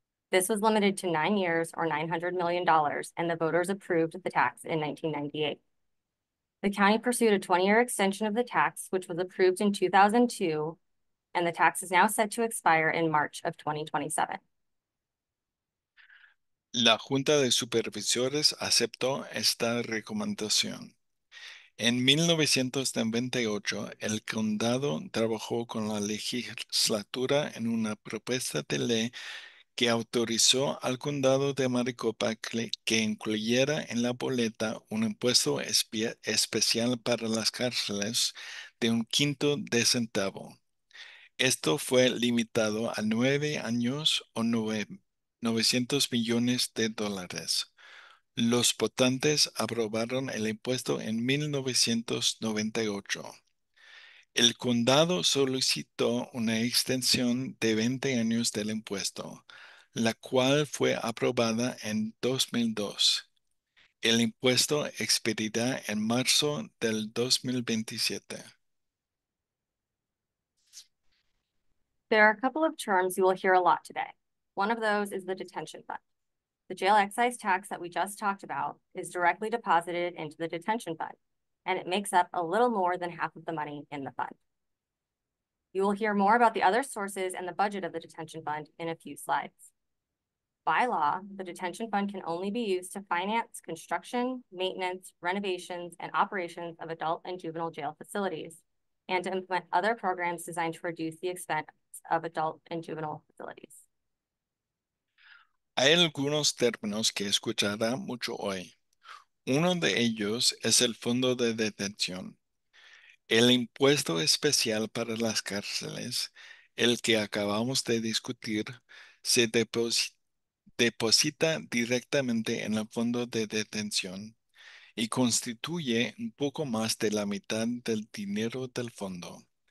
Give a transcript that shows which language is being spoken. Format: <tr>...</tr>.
<en>This was limited to 9 years or $900 million, and the voters approved the tax in 1998. The county pursued a 20-year extension of the tax, which was approved in 2002, and the tax is now set to expire in March of 2027.</en> <es>La Junta de Supervisores aceptó esta recomendación. En 1998, el condado trabajó con la legislatura en una propuesta de ley que autorizó al condado de Maricopa que incluyera en la boleta un impuesto especial para las cárceles de 1/5 de centavo. Esto fue limitado a 9 años o 900 millones de dólares. Los votantes aprobaron el impuesto en 1998. El condado solicitó una extensión de 20 años del impuesto, la cual fue aprobada en 2002. El impuesto expirirá en marzo del 2027.</es> <en>There are a couple of terms you will hear a lot today. One of those is the detention fund. The jail excise tax that we just talked about is directly deposited into the detention fund, and it makes up a little more than half of the money in the fund. You will hear more about the other sources and the budget of the detention fund in a few slides. By law, the detention fund can only be used to finance construction, maintenance, renovations, and operations of adult and juvenile jail facilities, and to implement other programs designed to reduce the expense of adult and juvenile facilities.</en> <es>Hay algunos términos que escuchará mucho hoy. Uno de ellos es el fondo de detención. El impuesto especial para las cárceles, el que acabamos de discutir, se deposita directamente en el fondo de detención y constituye un poco más de la mitad del dinero del fondo.</es>